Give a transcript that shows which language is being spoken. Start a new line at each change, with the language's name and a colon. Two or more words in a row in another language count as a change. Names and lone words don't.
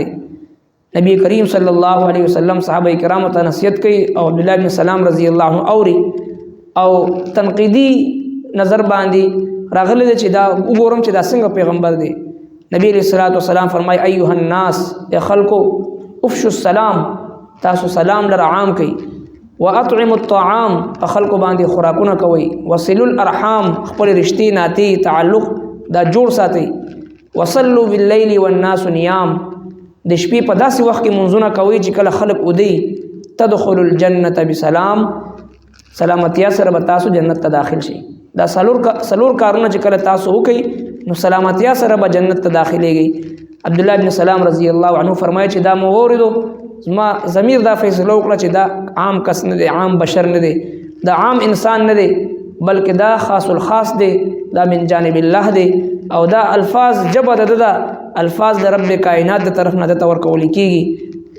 Pashto: نبی کریم
Arabic: صلی الله علیه وسلم
Pashto: صحابه کرام ته نصیحت کوي، او عبد الله بن سلام
Arabic: رضی الله عنه
Pashto: اوري او تنقیدی نظر باندې راغلی چې دا وګورم چې دا څنګه پیغمبر دی. نبی
Arabic: علیہ الصلوۃ والسلام
Pashto: فرمای
Arabic: ایها الناس،
Pashto: یا خلقو
Arabic: افشوا السلام،
Pashto: تاسو سلام لره عام کوي،
Arabic: واطعموا الطعام،
Pashto: خلق باندې خوراکونه کوي،
Arabic: وصلوا الارحام،
Pashto: خپل رشتي ناتی تعلق دا جوړ ساتي،
Arabic: وصلوا بالليل والناس نيام،
Pashto: د شپې په داسې وخت کې منځونه کوي چې کله خلق ودی،
Arabic: تدخلوا الجنه بسلام،
Pashto: سلامتیا سره به تاسو جنت ته داخل شي. دا سلور کارونه چې کله تاسو وکي نو سلامتیا سره به جنت ته داخليږي. عبد الله بن سلام
Arabic: رضی الله عنه
Pashto: فرمایي چې دا مو اوریدو، ما ضمیر دا فیصله وکړه چې دا عام کس نه دی، عام بشر نه دی، دا عام انسان نه دی، بلکې دا خاص الخاص دی، دا
Arabic: من جانب الله
Pashto: دی، او دا الفاظ جبه دا الفاظ د رب کائنات د طرف نه د ورکول کیږي.